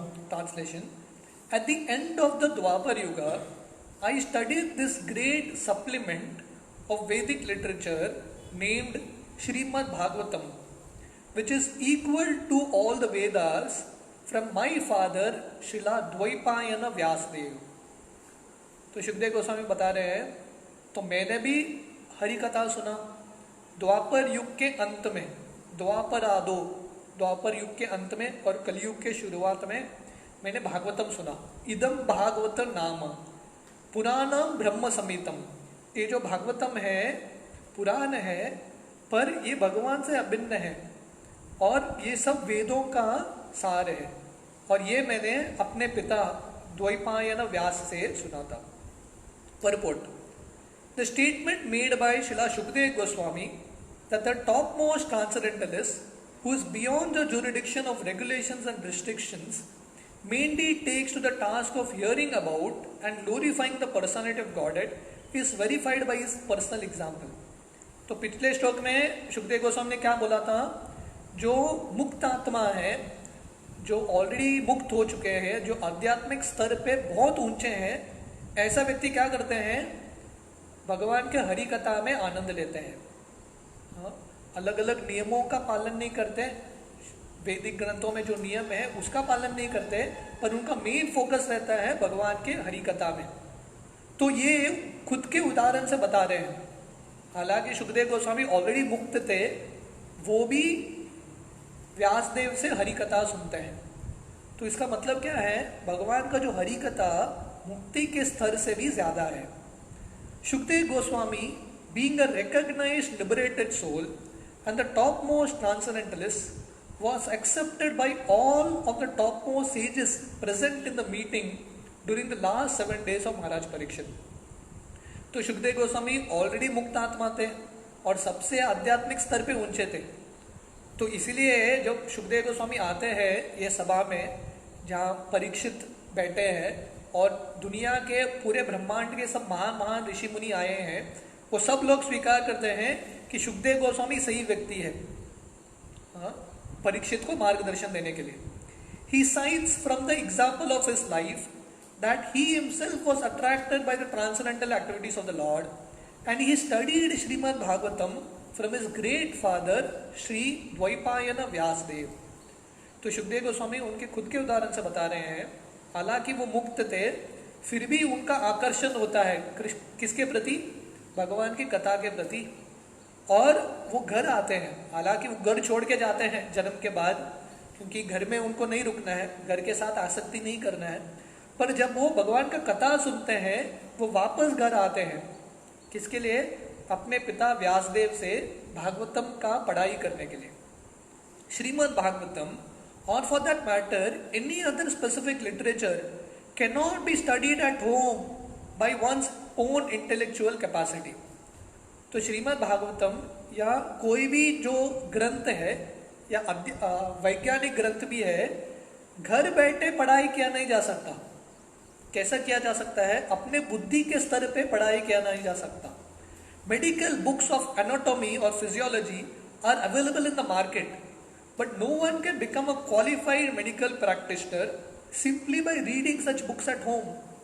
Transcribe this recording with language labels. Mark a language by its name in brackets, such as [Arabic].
[English] Translation: At the end of the Dwapar Yuga, I studied this great supplement of Vedic literature named Srimad Bhagavatam, which is equal to all the Vedas from my father Srila Dvaipayana Vyasdev. [Hindi] तो शुकदेव गोस्वामी बता रहे हैं, तो मैंने भी हरि कथा सुना द्वापर युग के अंत में, द्वापर आदो, द्वापर युग के अंत में और कलयुग के शुरुआत में मैंने भागवतम सुना। [Sanskrit] इदम भागवत नाम पुराणम ब्रह्म समितम। [Hindi] ये जो भागवतम है पुराण है, पर ये भगवान से अभिन्न है, और ये सब वेदों का सार है, और ये मैंने अपने पिता द्वैपायन व्यास से सुना था। [English] Purport: The statement made by Srila Shukdev Goswami that the topmost transcendentalist, who is beyond the jurisdiction of regulations and restrictions, mainly takes to the task of hearing about and glorifying the personality of Godhead, is verified by his personal example. [Hindi] तो पिछले श्लोक में शुकदेव गोस्वामी ने क्या बोला था? जो मुक्त आत्मा है, जो ऑलरेडी मुक्त हो चुके हैं, जो आध्यात्मिक स्तर पे बहुत ऊंचे हैं, ऐसा व्यक्ति क्या करते हैं? भगवान के हरि कथा में आनंद लेते हैं। हाँ, अलग अलग नियमों का पालन नहीं करते, वैदिक ग्रंथों में जो नियम है उसका पालन नहीं करते, पर उनका मेन फोकस रहता है भगवान के हरि कथा में। तो ये खुद के उदाहरण से बता रहे हैं। हालांकि शुकदेव गोस्वामी ऑलरेडी मुक्त थे, वो भी व्यासदेव से हरि कथा सुनते हैं। तो इसका मतलब क्या है? भगवान का जो हरि कथा मुक्ति के स्तर से भी ज्यादा है। [English] Shukdev Goswami, being a recognized liberated soul and the topmost transcendentalist, was accepted by all of the topmost sages present in the meeting during the last 7 days of Maharaj Parikshit. [Hindi] तो शुकदेव गोस्वामी ऑलरेडी मुक्त आत्मा थे और सबसे आध्यात्मिक स्तर पे ऊंचे थे। तो इसीलिए जब शुकदेव गोस्वामी आते हैं ये सभा में, जहाँ परीक्षित बैठे हैं और दुनिया के पूरे ब्रह्मांड के सब महान महान ऋषि मुनि आए हैं, वो सब लोग स्वीकार करते हैं कि शुकदेव गोस्वामी सही व्यक्ति है परीक्षित को मार्गदर्शन देने के लिए। [English] He cites from the example of his life that he himself was attracted by the transcendental activities of the Lord, and he studied Srimad Bhagavatam from his great father Sri Dvaipayana Vyasdev. [Hindi] तो शुकदेव गोस्वामी उनके खुद के उदाहरण से बता रहे हैं, हालांकि वो मुक्त थे, फिर भी उनका आकर्षण होता है किसके प्रति? भगवान की कथा के प्रति। और वो घर आते हैं, हालांकि वो घर छोड़ के जाते हैं जन्म के बाद, क्योंकि घर में उनको नहीं रुकना है, घर के साथ आसक्ति नहीं करना है, पर जब वो भगवान का कथा सुनते हैं वो वापस घर आते हैं। किसके लिए? अपने पिता व्यासदेव से भागवतम का पढ़ाई करने के लिए। [English] Shrimad Bhagavatam, or for that matter any other specific literature, cannot be studied at home by one's own intellectual capacity. [Hindi] तो श्रीमद् भागवतम या कोई भी जो ग्रंथ है या वैज्ञानिक ग्रंथ भी है, घर बैठे पढ़ाई किया नहीं जा सकता। कैसा किया जा सकता है? अपने बुद्धि के स्तर पे पढ़ाई किया नहीं जा सकता. [English] Medical books of anatomy और physiology are available in the market, but no one can become a qualified medical practitioner simply by reading such books at home.